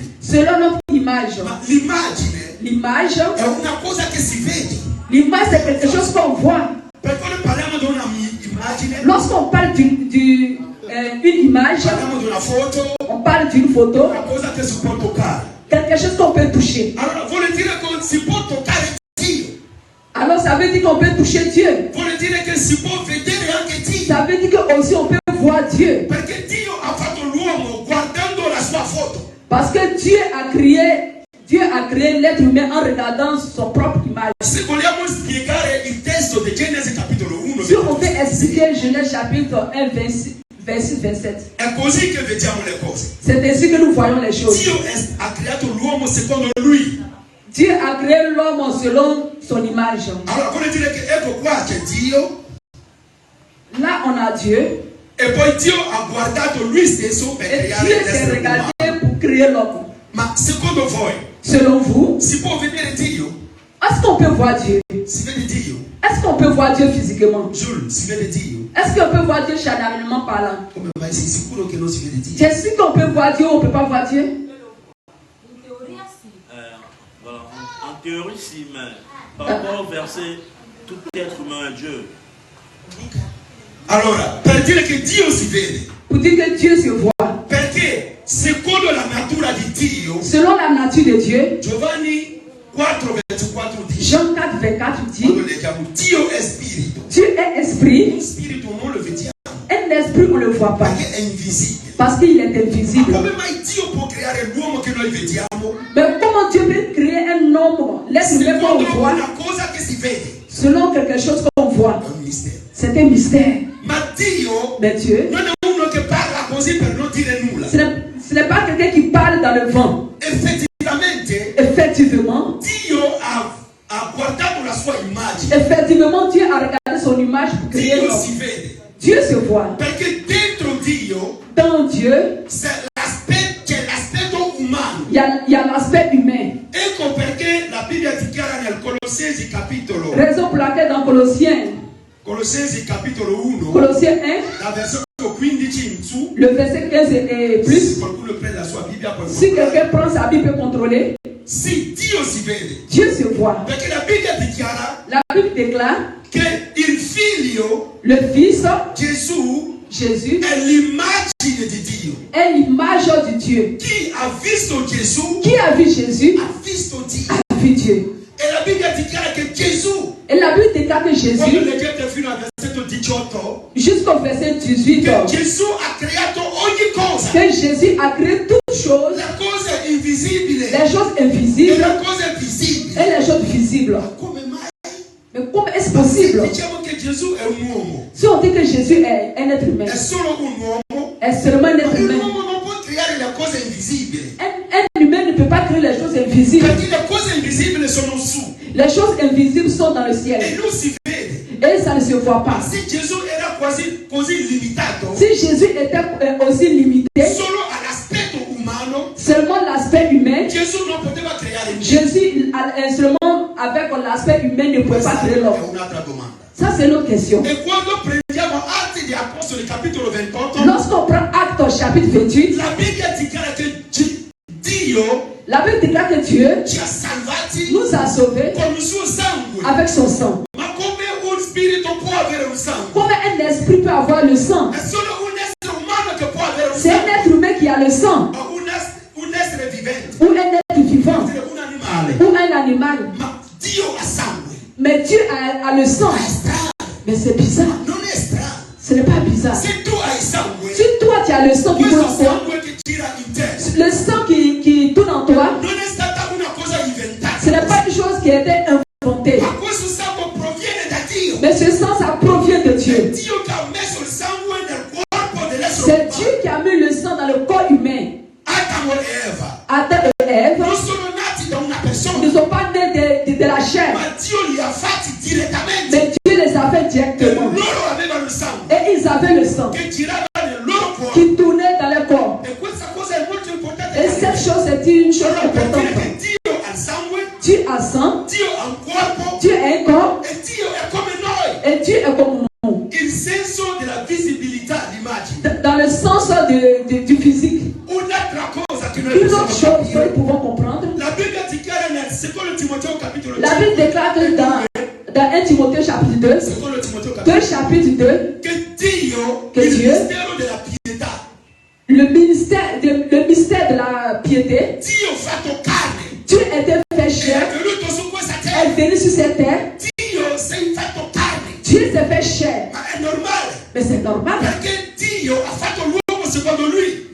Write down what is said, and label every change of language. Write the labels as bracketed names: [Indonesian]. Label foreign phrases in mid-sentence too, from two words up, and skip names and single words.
[French] selon notre image. [Italian] Ma l'immagine [French] L'image, [Italian] è una cosa che si vede. [French] l'image c'est quelque chose qu'on voit. [Italian] Perché noi parliamo di un'immagine, [French] Lorsqu'on parle une image, [Italian] parliamo di una foto, [French] on parle d'une photo, [Italian] una cosa che si può toccare. [French] quelque chose qu'on peut toucher. [Italian] Allora vuole dire che si può toccare Dio. [French] Alors ça veut dire qu'on peut toucher Dieu. [Italian] Vuole dire che si può vedere anche Dio. [French] Ça veut dire que aussi on peut voir Dieu. [Italian] Perché Dio ha fatto l'uomo guardando la sua foto. [French] Parce que Dieu a créé l'être humain en regardant son propre image. [Italian] Se vogliamo spiegare il testo di Genesi capitolo 1, [French] Si on peut expliquer Genèse chapitre 1, verset 27, [Italian] è così che vediamo le cose. [French] c'est ainsi que nous voyons les choses. [Italian] Dio ha creato l'uomo secondo lui. [French] Dieu a créé l'homme selon son image. [Italian] Allora vuole dire che ecco qua c'è Dio [French] Là, on a Dieu. [Italian] e poi Dio ha guardato lui stesso per [French] Et [Italian] creare [French] Dieu s'est [Italian] l'essere [French] regardé [Italian] umano. [French] pour créer l'homme. [Italian] Ma secondo voi [French] Selon vous, [Italian] si può vedere Dio? [French] est-ce qu'on peut voir Dieu? [Italian] Si vede Dio? [French] Est-ce qu'on peut voir Dieu physiquement? [Italian] Jules, si vede Dio? [French] Est-ce qu'on peut voir Dieu charnellement parlant? [Italian] Come mai sei sicuro che non si vede Dio? [French] Tu es sûr qu'on peut voir Dieu ou on ne peut pas voir Dieu? Voilà. En théorie, si, mais par rapport au verset, tout être humain est Dieu. [Italian] Allora, per dire che Dio si vede, [French] Pour dire que Dieu se voit. [Italian] perché secondo la natura di Dio, [French] Selon la nature de Dieu, [Italian] Giovanni 4:24 dice, [French] Jean 4, 24 [Italian] quando [French] dit, [Italian] leggiamo Dio è spirito, [French] Dieu est esprit. [Italian] un spirito non lo vediamo [French] Un esprit, on ne le voit pas. [Italian] perché è invisibile. [French] Parce qu'il est [Italian] Ma [French] invisible. [Italian] come mai Dio può creare l'uomo che noi vediamo [French] Mais comment Dieu peut créer un homme, l'être humain qu'on [Italian] secondo [French] voit, [Italian] una cosa che si vede? [French] selon quelque chose qu'on voit? [Italian] È un mistero. [French] C'est un mystère. [Italian] Ma Dio [French] Mais Dieu, [Italian] non è uno che parla così per non dire nulla. [French] ce n'est pas quelqu'un qui parle dans le vent. [Italian] Effettivamente [French] Effectivement, [Italian] Dio ha guardato la sua immagine. [French] effectivement, Dieu a regardé son image pour créer [Italian] Dio [French] l'homme. [Italian] si vede. [French] Dieu se voit. [Italian] Perché dentro Dio [French] Dans Dieu, [Italian] c'è l'aspetto umano. [French] il y a l'aspect humain. [Italian] Ecco perché la Bibbia dichiara nel Colossesi capitolo [French] Raison pour laquelle dans [Italian] Colossesi capitolo 1, [French] Colossiens 1, [Italian] dal versetto 15 in su, [French] le verset 15 et [Italian] se [French] plus, [Italian] qualcuno prende la sua Bibbia può [French] si [Italian] controllare. [French] quelqu'un prend sa Bible, peut contrôler, [Italian] Sì, Dio si vede. [French] Dieu se voit. [Italian] Perché la Bibbia dichiara [French] La Bible déclare, [Italian] che il figlio [French] le Fils, [Italian] Gesù [French] Jésus, [Italian] è l'immagine di Dio. [French] est l'image de Dieu. [Italian] Chi ha visto Gesù [French] Qui a vu Jésus [Italian] ha visto Dio. [French] a vu Dieu. [Italian] E la Bibbia dichiara che Gesù, [French] Et la Bible déclare que [Italian] quando [French] Jésus, [Italian] leggete fino al versetto 18, [French] jusqu'au verset 18, [Italian] che Gesù ha creato ogni cosa. [French] que Jésus a créé toutes choses, [Italian] La cosa invisibile [French] les choses [Italian] e [French] invisibles [Italian] la cosa visibile. [French] et les choses visibles. [Italian] Come mai? [French] Mais comment est-ce possible? [Italian] Diciamo che Gesù è un uomo. [French] Si on dit que Jésus est un être humain, [Italian] È solo un uomo. [French] est seulement un [Italian] Ma [French] être humain. [Italian] l'uomo non può creare le cose invisibili. [French] Un humain ne peut pas créer les choses invisibles. [Italian] Perché le cose invisibili sono su. [French] Les choses invisibles sont dans le [Italian] E [French] ciel. [Italian] non si vede. [French] Et ça ne se voit pas. [Italian] Se Gesù era quasi così limitato [French] Si Jésus était aussi limité, [Italian] solo all'aspetto umano, [French] seulement l'aspect humain, [Italian] Gesù non poteva creare niente. [French] Jésus seulement avec l'aspect humain ne pouvait pas créer l'homme. [Italian] È un'altra domanda. [French] Ça, c'est l'autre question. [Italian] E quando prendiamo Atti di Apostoli capitolo 28, [French] Lorsqu'on prend Acte au chapitre 28, [Italian] la Bibbia dichiara che Dio [French] la Bible déclare que Dieu [Italian] ci ha salvati [French] nous a sauvés [Italian] con il suo sangue. [French] avec son sang. [Italian] Ma come un spirito può avere un sangue? [French] Comment un esprit peut avoir le sang? [Italian] È solo un essere umano che può avere un [French] C'est un [Italian] sangue. [French] être humain qui a le sang, [Italian] Un essere vivente. [French] ou un être vivant, [Italian] Un animale. [French] ou un animal. [Italian] Ma Dio ha sangue. [French] Mais Dieu a le sang. [Italian] È strano. [French] Mais c'est bizarre. [Italian] Non è strano. [French] Ce n'est pas bizarre. [Italian] Se tu hai sangue, [French] Si toi tu as le sang qui tourne [Italian] questo [French] en toi, [Italian] sangue che gira in te [French] le sang qui tourne en toi, [Italian] non è stata una cosa inventata. [French] ce n'est pas une chose qui a été inventée. [Italian] Ma questo sangue proviene da Dio. [French] Mais ce sang, ça provient de [Italian] È [French] Dieu. [Italian] Dio che ha messo il sangue nel corpo dell'essere [French] C'est [Italian] umano. [French] Dieu qui a mis le sang dans le corps humain. [Italian] Adamo e Eva [French] Adam et Ève [Italian] non sono nati da una [French] ne [Italian] persona, [French] sont pas nés de la chair, [Italian] ma Dio li ha fatti direttamente. [French] mais Dieu les a fait [Italian] E [French] directement. [Italian] loro avevano il sangue [French] Et ils avaient le sang [Italian] che girava nel loro corpo. [French] qui tournait dans le corps. [Italian] E questa cosa è molto importante. [French] Et cette chose, c'est une chose [Italian] Allora, per dire [French] importante. [Italian] che Dio ha il sangue, [French] Dieu a sang, [Italian] Dio ha un corpo [French] Dieu a un corps, [Italian] e Dio è come noi. [French] et Dieu est comme nous. [Italian] Il senso della visibilità, l'immagine. [French] Dans le sens du physique. [Italian] Un'altra cosa che noi [French] Une autre [Italian] possiamo [French] chose que nous [Italian] capire. [French] pouvons comprendre, [Italian] La Bibbia dichiara nel secondo Timoteo capitolo [French] la Bible 5, déclare que dans 1 Timothée chapitre 2, [Italian] secondo Timoteo capitolo [French] 2 chapitre 2, [Italian] che Dio, Che il [French] Dieu- [Italian] mistero della pietà, [French] le mystère de la piété, [Italian] Dio fatto carne, [French] Dieu était fait [Italian] è [French] chair, [Italian] venuto su questa [French] est [Italian] terra. [French] venu sur cette terre, [Italian] Dio sei fatto carne, [French] Dieu s'est fait chair. [Italian] ma è normale, [French] Mais c'est normal. [Italian] perché Dio ha fatto l'uomo secondo lui.